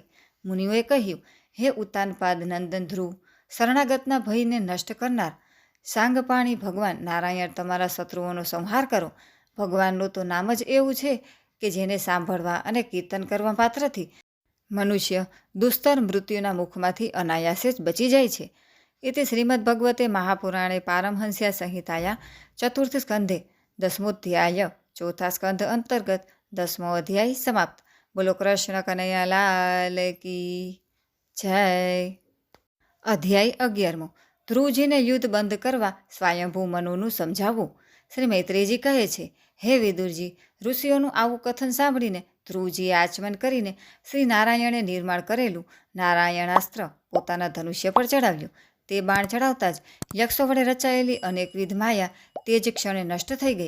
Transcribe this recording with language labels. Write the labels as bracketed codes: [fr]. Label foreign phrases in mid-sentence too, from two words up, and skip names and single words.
[gu] મુનિઓએ કહ્યું, હે ઉત્તાનપાદ નંદન ધ્રુવ, શરણાગતના ભયને નષ્ટ કરનાર સાંગપાણી ભગવાન નારાયણ તમારા શત્રુઓનો સંહાર કરો. ભગવાનનું તો નામ જ એવું છે કે જેને સાંભળવા અને કીર્તન કરવા માત્રથી મનુષ્ય દુસ્તર મૃત્યુના મુખમાંથી અનાયાસે જ બચી જાય છે. [sa] इति श्रीमद्भगवते महापुराणे पारमहंस्या संहिताया चतुर्थ स्कंधे 10मोऽध्याय [gu] ચૌથા સ્કંધ અંતર્ગત 10મો અધ્યાય સમાપ્ત। [hi] बोलो कृष्ण कन्हैया लाल की जय। [gu] अध्याय 11 ધ્રુવજીને યુદ્ધ બંધ કરવા સ્વયંભૂ મનુનું સમજાવવું। શ્રી મૈત્રેયજી કહે છે, હે વિદુરજી, ઋષિઓનું આવું કથન સાંભળીને ધ્રુવજીએ આચમન કરીને શ્રી નારાયણે નિર્માણ કરેલું નારાયણાસ્ત્ર પોતાના ધનુષ્ય પર ચડાવ્યું। તે બાણ ચડાવતા જ યક્ષો વડે રચાયેલી અનેકવિધ માયા તે જ ક્ષણે નષ્ટ થઈ ગઈ।